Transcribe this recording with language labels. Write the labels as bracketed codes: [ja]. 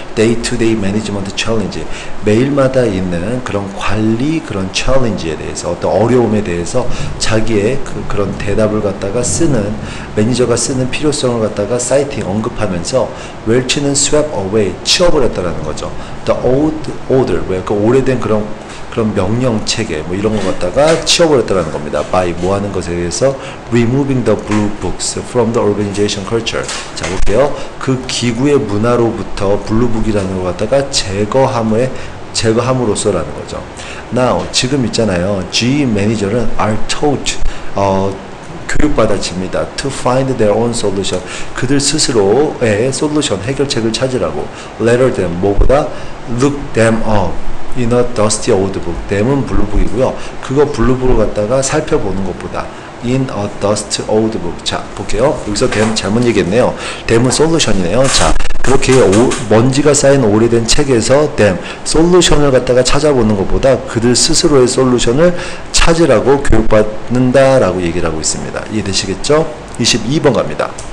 [en] day-to-day management challenge, [ko] 매일마다 있는 그런 관리, 그런 challenge에 대해서, 어떤 어려움에 대해서 자기의 그런 대답을 갖다가 쓰는, 매니저가 쓰는 필요성을 갖다가 [en] citing, [ko] 언급하면서 웰치는 [en] swept away, [ko] 치워버렸다라는 거죠. [en] The old order, [ko] 그 오래된 그런 명령 체계 뭐 이런 거 갖다가 치워버렸다는 겁니다. [en] by [ko] 뭐 하는 것에 의해서 [en] removing the blue books from the organization culture. [ko] 자, 볼게요. 그 기구의 문화로부터 블루북이라는 걸 갖다가 제거함으로써라는 거죠. [en] Now [ko] 지금 있잖아요. GE 매니저는 [en] are taught [ko] 교육받아집니다. [en] To find their own solution. [ko] 그들 스스로의 솔루션, 해결책을 찾으라고. [en] Rather than [ko] 뭐보다 [en] look them up. in a dusty old book. [ko] them은 블루북이고요. 그거 블루북을 갖다가 살펴보는 것보다 [en] in a dusty old book. [ko] 자, 볼게요. 여기서 them 잘못 얘기했네요. them은 솔루션이네요. 자, 그렇게 먼지가 쌓인 오래된 책에서 them, 솔루션을 갖다가 찾아보는 것보다 그들 스스로의 솔루션을 찾으라고 교육받는다라고 얘기를 하고 있습니다. 이해되시겠죠? 22번 갑니다.